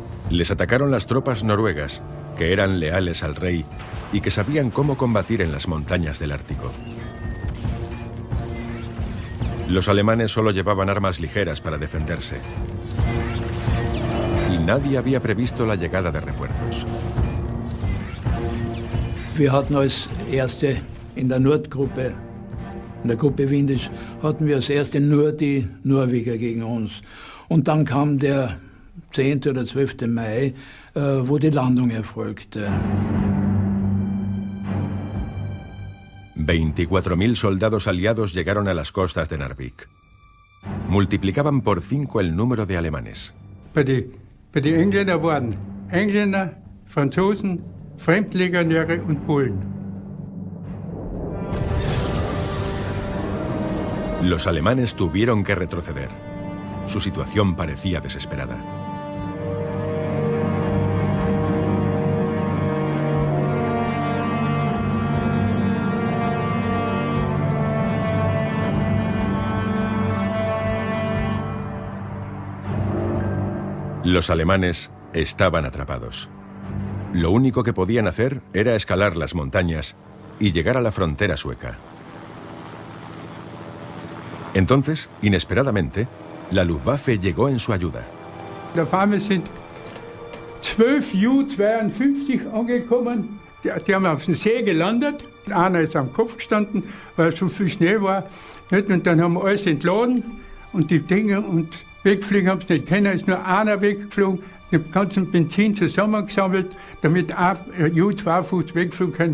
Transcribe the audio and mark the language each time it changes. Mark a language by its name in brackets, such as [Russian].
[Spanish] Les atacaron las tropas noruegas, que eran leales al rey y que sabían cómo combatir en las montañas del Ártico. Los alemanes solo llevaban armas ligeras para defenderse. Y nadie había previsto la llegada de refuerzos. [German] Wir hatten als Erste in der Nordgruppe, in der Gruppe Windisch, hatten wir als Erste nur die Norweger gegen uns. Und dann kam der 10. oder 12. Mai, wo die Landung erfolgte. [Spanish] 24.000 soldados aliados llegaron a las costas de Narvik. Multiplicaban por 5 el número de alemanes. [German] Bei den Engländern waren Engländer, Franzosen, Fremdlegionäre und Polen. [Spanish] Los alemanes tuvieron que retroceder. Su situación parecía desesperada. Los alemanes estaban atrapados. Lo único que podían hacer era escalar las montañas y llegar a la frontera sueca. Entonces, inesperadamente, la Luftwaffe llegó en su ayuda. [German] Auf einmal sind 12 Ju-52 angekommen. Die haben auf dem See gelandet. Einer ist am Kopf gestanden, weil so viel Schnee war. Und dann haben wir alles entladen und die Dinge und wegfliegen haben sie nicht können. Es ist nur einer weggeflogen, den ganzen Benzin zusammengesammelt, damit ein Ju-52 wegfliegen können.